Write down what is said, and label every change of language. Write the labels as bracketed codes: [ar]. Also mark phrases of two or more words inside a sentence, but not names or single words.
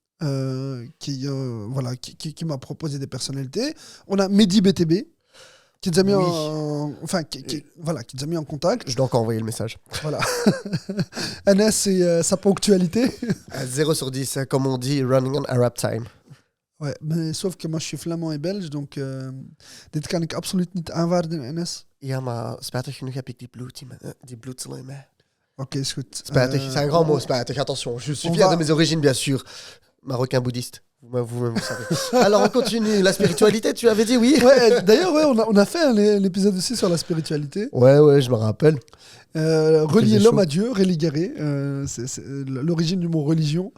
[fr] Qui m'a proposé des personnalités. On a Mehdi BTB qui nous a mis qui nous a mis en contact. Je dois encore envoyer le message. Voilà. Anas, c'est sa ponctualité. 0 sur 10, comme on dit, [en] running on Arab time. [fr] Ouais, mais sauf que moi je suis flamand et belge, donc [nl] dit kan ik absoluut niet aanvaarden, [fr] Anas. [nl] Ja, maar spijtig genoeg heb ik die bloedsel in mij. Ok, is goed. Spijtig, [fr] c'est un grand mot, spijtig, attention. Je suis fier de mes origines, bien sûr. Marocain bouddhiste. Vous-même, vous savez. Alors, on continue. La spiritualité, tu avais dit oui. Ouais, d'ailleurs, on a fait un épisode aussi sur la spiritualité. Ouais, je me rappelle. Relier l'homme à Dieu, religare, c'est l'origine du mot religion.